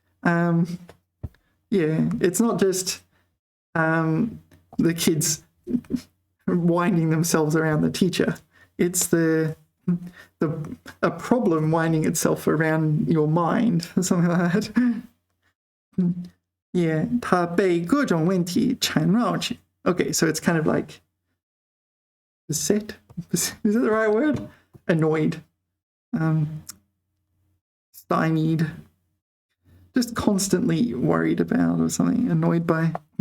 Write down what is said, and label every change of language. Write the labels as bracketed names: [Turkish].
[English] Yeah, it's not just the kids winding themselves around the teacher. It's a problem winding itself around your mind, or something like that. [Chinese] Yeah, 他被各种问题缠绕着. [English] Okay, so it's kind of like beset. Is that the right word? Annoyed, stymied, just constantly worried about or something, annoyed by.